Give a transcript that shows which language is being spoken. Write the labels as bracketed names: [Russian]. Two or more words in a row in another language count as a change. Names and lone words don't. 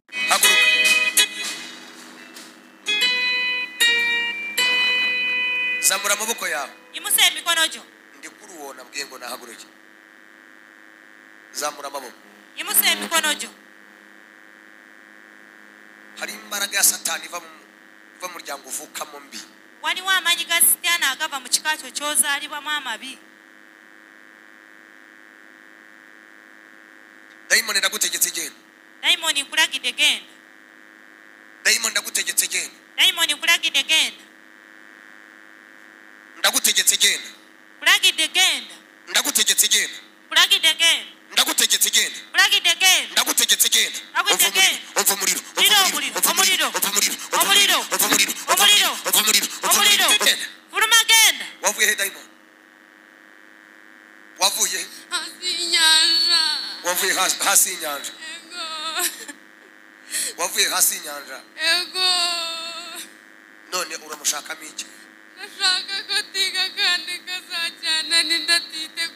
[Kinyarwanda] haguruka zamura amaboko yawe [Ganda] imuse emikono gyo [Kinyarwanda] ndi kuri uwo nabwiye ngo nahaguruke zamura amaboko [Ganda] imuse emikono gyo [Kinyarwanda] hari imbaraga ya satani iva mu muryango uvukamo mbi [Ganda] waliwo amaanyi ga sitaani agava mu kika kyo ky'ozaalibwamu amabi [Kinyarwanda] dayimoni ndagutegetse genda [Ganda] dayimoni nkulagidde genda [Kinyarwanda] dayimoni ndagutegetse genda [Ganda] dayimoni nkulagidde genda [Kinyarwanda] ndagutegetse genda [Ganda] kulagidde genda [Kinyarwanda] ndagutegetse genda [Ganda] kulagidde genda [Kinyarwanda] ndagutegetse genda [Ganda] kulagidde genda [Kinyarwanda] ndagutegetse genda Ndagutegetse. umuriro [Ganda] omuliro fuluma genda [Kinyarwanda] wavuye he dayimoni wavuye wavuye hasi y'inyanja wavuye hasi y'inyanja none uramushakamo iki nashaka ko tiga kandi kazajyana n'indatiteguye